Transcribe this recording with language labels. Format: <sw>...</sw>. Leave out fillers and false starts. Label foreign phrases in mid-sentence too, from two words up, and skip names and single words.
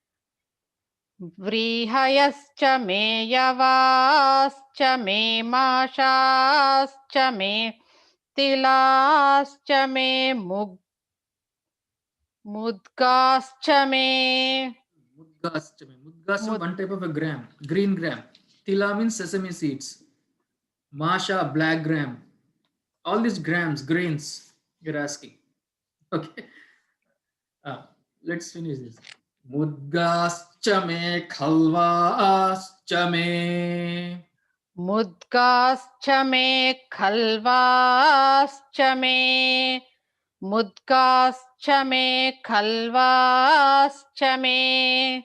<sa>Vrihayascha me yavascha me mashascha me tilascha me mudgascha me. Mudgascha me. Mudgascha,</sa> <en>one type of a gram, green gram. Tila means sesame seeds. Masha, black gram. All these grams, grains, you're asking. Okay. let's finish this.</en> <sa>Mudgascha me khalvascha me. Mudgascha me khalvascha me. Mudgascha me khalvascha me.</sa>